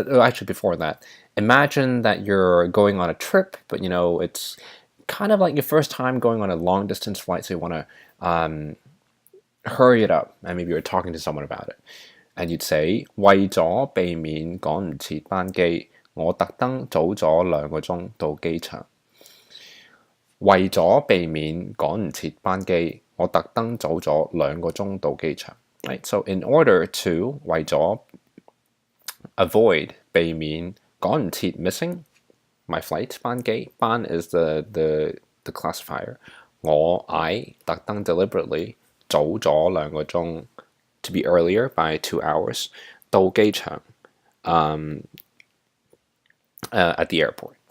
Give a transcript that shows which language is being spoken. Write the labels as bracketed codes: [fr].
[en] Actually, before that, imagine that you're going on a trip, but it's kind of like your first time going on a long distance flight, so you want to hurry it up, and maybe you're talking to someone about it, and you'd say [yue] 為咗避免趕唔切班機，我特登早咗2個鐘到機場。為咗避免趕唔切班機，我特登早咗2個鐘到機場。 [en] Right, so in order to [yue] 為咗 [en] avoid [yue] 避免趕唔切 [en] missing my flight [yue] 班機 [en] ban is the classifier. I [yue] 特登 [en] deliberately [yue] 早咗2個鐘 [en] to be earlier by 2 hours [yue] 到機場 [en] at the airport.